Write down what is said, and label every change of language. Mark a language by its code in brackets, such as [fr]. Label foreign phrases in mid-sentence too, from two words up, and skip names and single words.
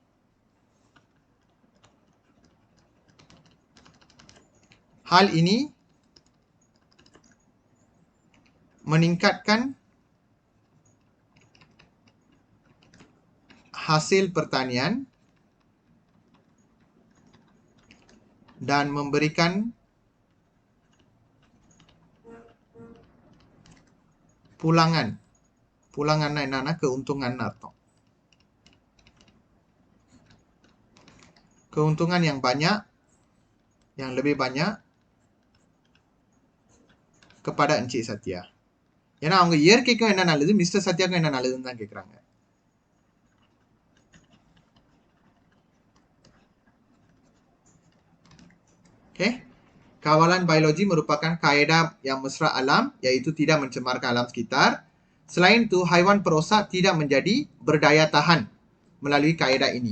[ms] Hal ini meningkatkan hasil pertanian dan memberikan pulangan. [ta] Pulangan என்னன்னா keuntungan அர்த்தம். [ms] Keuntungan yang banyak, yang lebih banyak kepada Encik Satya. [ta] ஏன்னா அவங்க இயற்கைக்கும் என்ன நல்லது, மிஸ்டர் சத்யாக்கும் என்ன நல்லதுன்னு தான் கேட்குறாங்க. [ms] Oke, kawalan biologi merupakan kaedah yang mesra alam, yaitu tidak mencemarkan alam sekitar. Selain itu, haiwan perosak tidak menjadi berdaya tahan melalui kaedah ini.